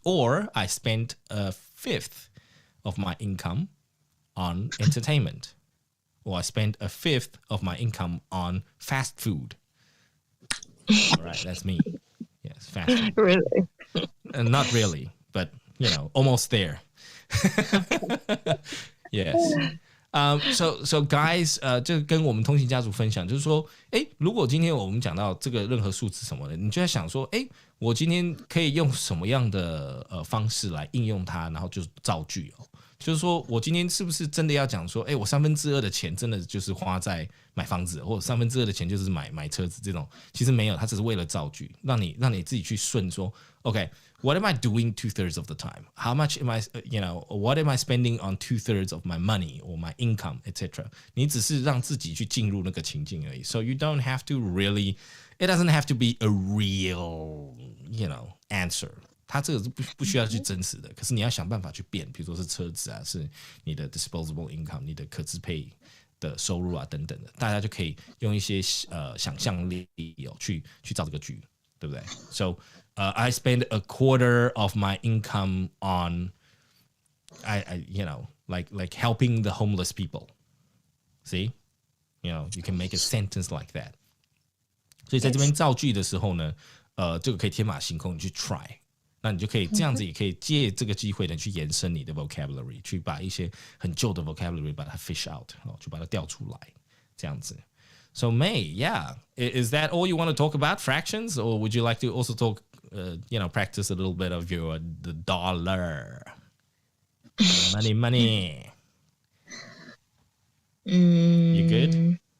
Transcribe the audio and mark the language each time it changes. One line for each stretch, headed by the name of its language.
English: Or I spent 1/5 of my income on entertainment. or I spend a fifth of my income on fast food. All right, that's me. Yes, fast food. Really? Not really, but almost there. Yes.
Chinese: So guys, 就跟我们通勤家族分享，就是说，如果今天我们讲到这个任何数字什么的，你就在想说，我今天可以用什么样的方式来应用它，然后就是造句哦。就是说我今天是不是真的要讲说，我2/3的钱真的就是花在买房子，或者2/3的钱就是买车子这种，其实没有，它只是为了造句，让你自己去顺说 ，
English: OK，what am I doing 2/3 of the time? How much am I, what am I spending on 2/3 of my money or my income, etc.
Chinese: 你只是让自己去进入那个情境而已。
English: So you don't have to really, it doesn't have to be a real, answer.
Chinese: 它这个是不需要去真实的，可是你要想办法去变，比如说是车子啊，是你的
English: disposable income，
Chinese: 你的可支配的收入啊等等的，大家就可以用一些想象力去造这个句，对不对 ？
English: So I spend a quarter of my income on like helping the homeless people. See, you can make a sentence like that.
Chinese: 所以在这边造句的时候呢，这个可以天马行空，你去 try。那你就可以这样子，也可以借这个机会呢，去延伸你的 vocabulary， 去把一些很旧的 vocabulary 把它
English: fish out，
Chinese: 去把它调出来，这样子。
English: So May, yeah, is that all you want to talk about, fractions, or would you like to also talk, practice a little bit of the dollar, money? You good?